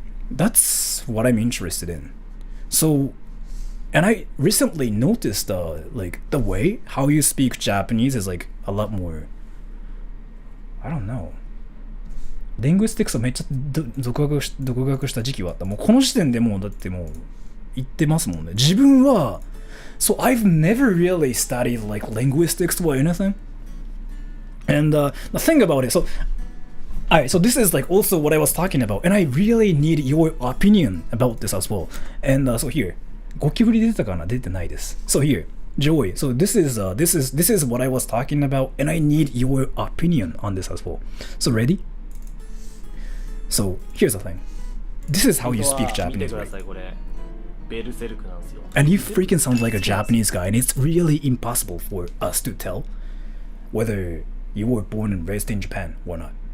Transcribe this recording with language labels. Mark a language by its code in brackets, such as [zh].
[en] That's what I'm interested in. So, and I recently noticed like the way how you speak Japanese is like a lot more, I don't know, linguistics [ja] をめっちゃ独学した時期はあった。もうこの時点でもうだってもう言ってますもんね。自分は [en] So I've never really studied like linguistics or anything. And the thing about it, so alright, so this is like also what I was talking about, and I really need your opinion about this as well. And so here, [ja] ゴキブリ出てたかな？出てないです。 [en] So here, Joey, so this is what I was talking about, and I need your opinion on this as well. So ready? So here's the thing. This is how you speak Japanese, right? And you freaking sound like a Japanese guy, and it's really impossible for us to tell whether you were born and raised in Japan or not.